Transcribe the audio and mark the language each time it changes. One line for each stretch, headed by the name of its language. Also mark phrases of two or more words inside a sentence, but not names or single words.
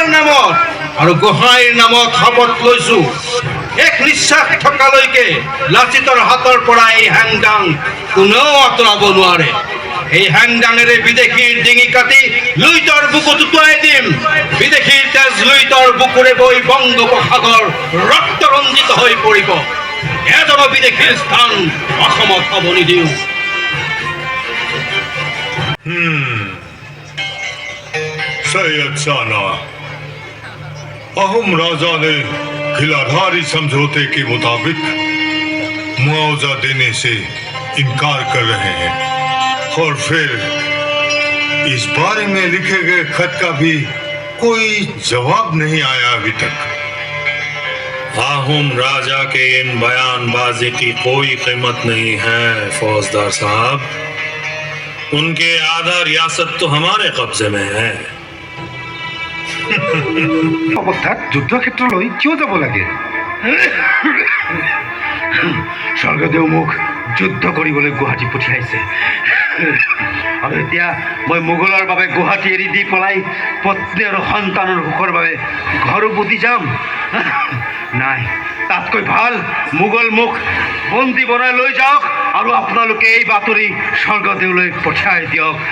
Assamese: নামত আৰু গোহাঁইৰ নামত শপত লৈছো এক নিশ্বাস থকালৈকে লাচিতৰ হাতৰ পৰা এই হেংদাং কোনেও আঁতৰাব নোৱাৰে এই হেংদাঙেৰে বিদেশীৰ ডিঙি কাটি লুইতৰ বুকুত উটুৱাই দিম বিদেশীৰ তেজ লুইতৰ বুকুৰে বৈ বংগোপসাগৰ ৰক্তৰঞ্জিত হৈ পৰিব এজন বিদেশীৰ স্থান অসমত হ'ব নিদিওঁ
Hindi: सैयद शाहना अहम राजा ने खिलाधारी समझौते के मुताबिक मुआवजा देने से इनकार कर रहे हैं और फिर इस बारे में लिखे गए खत का भी कोई जवाब नहीं आया अभी तक। आहुम राजा के इन बयानबाजी की कोई कीमत नहीं है फौजदार साहब उनके आधा रियासत तो हमारे कब्जे में है
Assamese: অৱস্থাত যুদ্ধক্ষেত্ৰলৈ কিয় যাব লাগে স্বৰ্গদেউ মোক যুদ্ধ কৰিবলৈ গুৱাহাটী পঠিয়াইছে আৰু এতিয়া মই মোগলৰ বাবে গুৱাহাটী এৰি দি পলাই পত্নী আৰু সন্তানৰ সুখৰ বাবে ঘৰ উভতি যাম নাই তাতকৈ ভাল মোগল মোক বন্দী বনাই লৈ যাওক আৰু আপোনালোকে এই বাতৰি স্বৰ্গদেউলৈ পঠিয়াই দিয়ক